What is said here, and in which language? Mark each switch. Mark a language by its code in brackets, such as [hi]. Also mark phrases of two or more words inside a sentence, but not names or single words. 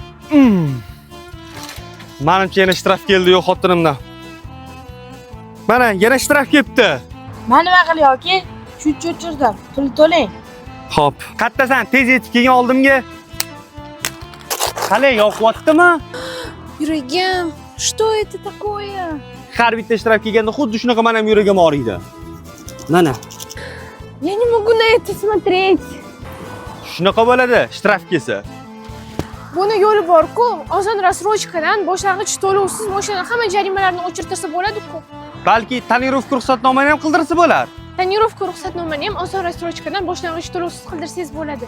[uz] Menimcha yana shtraf keldi-yu xotinimdan. Mana yana shtraf kelibdi. Men nima qilay yoki? Shuncha o'chirdim. Pul to'lang. Xo'p, qattasan tez yetib kelgan oldimga. Qalay, yoqyaptimi? Yuragim, [ru] что это такое? [uz] Har bitta shtraf kelganda xuddi shunaqa men ham yuragim og'riydi. Mana. [ru] Я не могу на это смотреть. [uz] Shunaqa bo'ladi, shtraf kelsa. Buni yo'li bor-ku, ozon рассрочкаdan boshlang'ich to'lovsiz mashina hamma jarimalarni o'chirtirsa bo'ladi-ku. Balki tonirovka ruxsatnomani ham qildirsa bo'lar. Tonirovka ruxsatnomani ham ozon рассрочкаdan boshlang'ich to'lovsiz qildirsangiz bo'ladi.